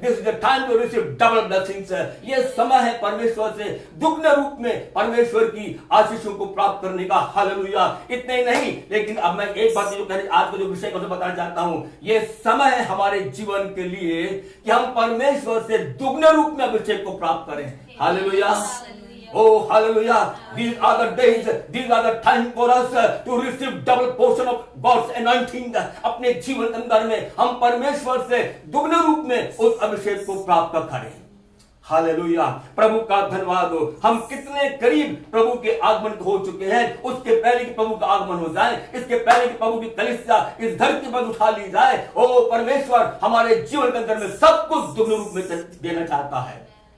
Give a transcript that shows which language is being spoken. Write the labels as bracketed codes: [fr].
[en] This is the time to receive double blessings. [hi] ये समय है परमेश्वर से दुगने रूप में परमेश्वर की आशीषों को प्राप्त करने का। हालेलुया। इतने ही नहीं, लेकिन अब मैं एक बात जो आज का जो विषय को बताना चाहता हूं, ये समय है हमारे जीवन के लिए कि हम परमेश्वर से दुगने रूप में अभिषेक को प्राप्त करें। Hallelujah. [en] Oh, hallelujah. These are the days, these are the time for us to receive double portion of God's anointing. [hi] अपने जीवन के अंदर में हम परमेश्वर से दुगने रूप में उस अभिषेक को प्राप्त करें। हालेलुया, प्रभु का धन्यवाद हो। हम कितने करीब प्रभु के आगमन हो चुके हैं। उसके पहले कि प्रभु का आगमन हो जाए, इसके पहले कि प्रभु की कलीसिया इस धरती पर उठा ली जाए, ओ परमेश्वर हमारे जीवन के अंदर में सब कुछ दुगने रूप में देना चाहता है।